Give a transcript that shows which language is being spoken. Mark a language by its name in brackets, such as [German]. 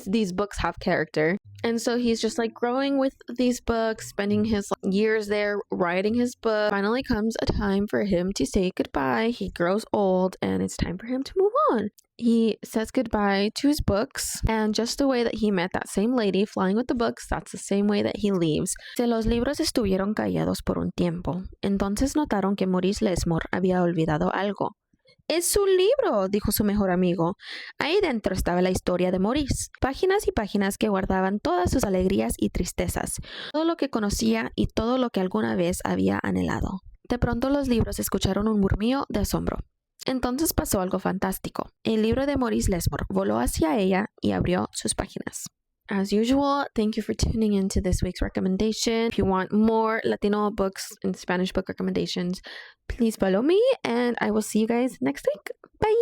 [English] These books have character. And so he's just like growing with these books, spending his years there writing his book. Finally comes a time for him to say goodbye. He grows old and it's time for him to move on. He says goodbye to his books, and just the way that he met that same lady flying with the books, that's the same way that he leaves. [Spanish] Los libros estuvieron callados por un tiempo. Entonces notaron que Maurice Lesmore había olvidado algo. Es su libro, dijo su mejor amigo. Ahí dentro estaba la historia de Maurice. Páginas y páginas que guardaban todas sus alegrías y tristezas, todo lo que conocía y todo lo que alguna vez había anhelado. De pronto los libros escucharon un murmullo de asombro. Entonces pasó algo fantástico. El libro de Maurice Lesmore voló hacia ella y abrió sus páginas. [English] As usual, thank you for tuning into this week's recommendation. If you want more Latino books and Spanish book recommendations, please follow me, and I will see you guys next week. Bye!